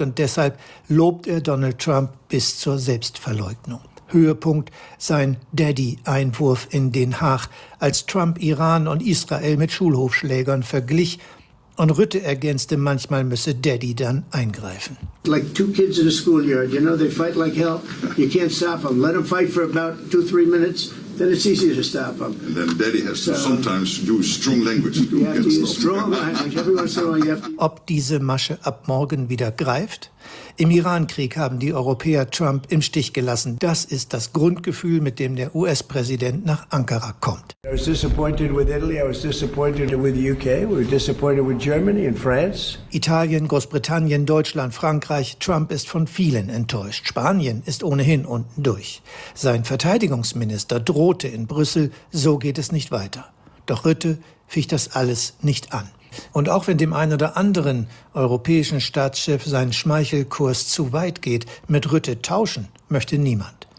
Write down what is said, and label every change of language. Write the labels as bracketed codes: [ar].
[de] Und deshalb lobt er Donald Trump bis zur Selbstverleugnung. Höhepunkt sein Daddy-Einwurf in Den Haag, als Trump Iran und Israel mit Schulhofschlägern verglich und Rutte ergänzte, manchmal müsse Daddy dann eingreifen. [en] Like two kids in a schoolyard, you know, they fight like hell. You can't stop them. Let them fight for about 2-3 minutes, then it's easier to stop them. And then Daddy has to sometimes use strong language. You have to use strong language. Every once in a while you have to. [de] Ob diese Masche ab morgen wieder greift? Im Irankrieg haben die Europäer Trump im Stich gelassen. Das ist das Grundgefühl, mit dem der US-Präsident nach Ankara kommt. [en] I was disappointed with Italy, I was disappointed with the UK, we were disappointed with Germany and France. [de] Italien, Großbritannien, Deutschland, Frankreich, Trump ist von vielen enttäuscht. Spanien ist ohnehin unten durch. Sein Verteidigungsminister drohte in Brüssel, so geht es nicht weiter. Doch Rutte ficht das alles nicht an. Und auch wenn dem einen oder anderen europäischen Staatschef sein Schmeichelkurs zu weit geht, mit Rutte tauschen möchte niemand.